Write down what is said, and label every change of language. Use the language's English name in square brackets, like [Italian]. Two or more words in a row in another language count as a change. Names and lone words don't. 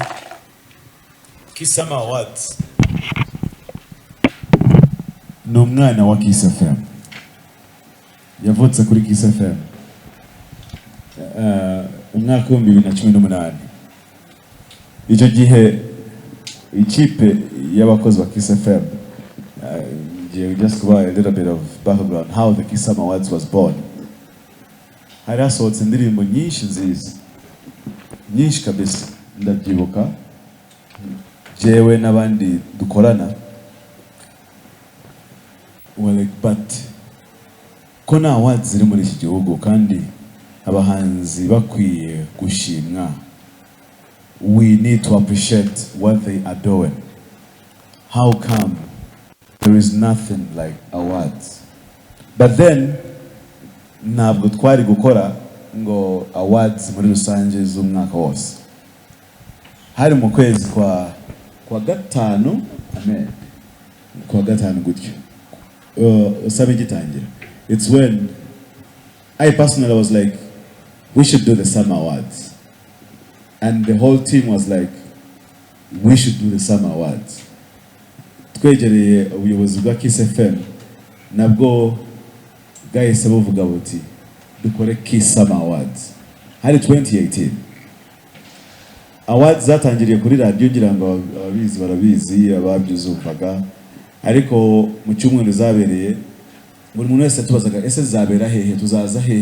[Kinyarwanda] Kiss Summer Awards ni umwana wa Kiss FM. Yavutse kuri Kiss FM umwaka wa 2018. Icyo gihe ikipe y'abakozi ba Kiss FM, [English] just go a little bit of background how the Kiss Summer Awards was born. [Kinyarwanda] Hari hasohotse indirimbo nyinshi nziza, nyinshi kabisa, ndabyibuka jewe n'abandi dukorana. [English] Well, but [Kinyarwanda] ko nta awards ziri muri iki gihugu kandi abahanzi bakwiye gushimwa, [English] we need to appreciate what they are doing. How come there is nothing like awards? [Kinyarwanda] But then ntabwo twari gukora ngo awards muri rusange z'umwaka wose. Hari mu kwezi kwa gatanu, kwa gatanu gutyo sabe gitangira. [English] It's when I personally was like, we should do the Summer Awards, and the whole team was like, we should do the Summer Awards. [Kinyarwanda] Twegereye ubuyobozi bwa Kiss FM nabwo bwahise buvuga buti dukore Kiss Summer Awards. Hari 2018 awards zatangiriye kuri radio, ngira ngo ababizi barabizi, ababyuzumvaga, ariko mu cyumweru zabereye buri muntu wese tubazaga ese zabera hehe, tuzaza hehe.